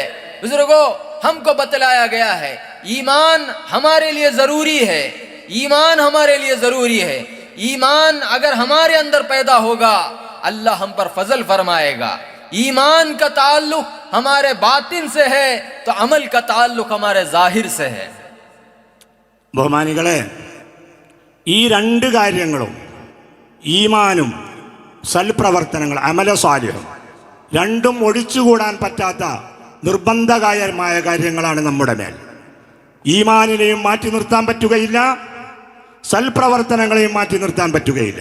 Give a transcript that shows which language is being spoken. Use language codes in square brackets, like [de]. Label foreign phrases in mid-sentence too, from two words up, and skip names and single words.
[ur] بزرگو، ہم کو بتلایا گیا ہے ایمان ہمارے لیے ضروری ہے. ایمان ہمارے لیے ضروری ہے. ایمان اگر ہمارے اندر پیدا ہوگا، اللہ ہم پر فضل فرمائے گا. ایمان کا تعلق ہمارے باطن سے ہے تو عمل کا تعلق ہمارے ظاہر سے ہے. [ml] ബഹുമാനികളെ, ഈ രണ്ട് കാര്യങ്ങളും ഈമാനും സൽപ്രവർത്തനങ്ങൾ [ar] عمل صالح [ml] രണ്ടും ഒഴിച്ചുകൂടാൻ പറ്റാത്ത നിർബന്ധകാരമായ കാര്യങ്ങളാണ് നമ്മുടെ മേൽ. ഈമാനിനെയും മാറ്റി നിർത്താൻ പറ്റുകയില്ല, സൽപ്രവർത്തനങ്ങളെയും മാറ്റി നിർത്താൻ പറ്റുകയില്ല.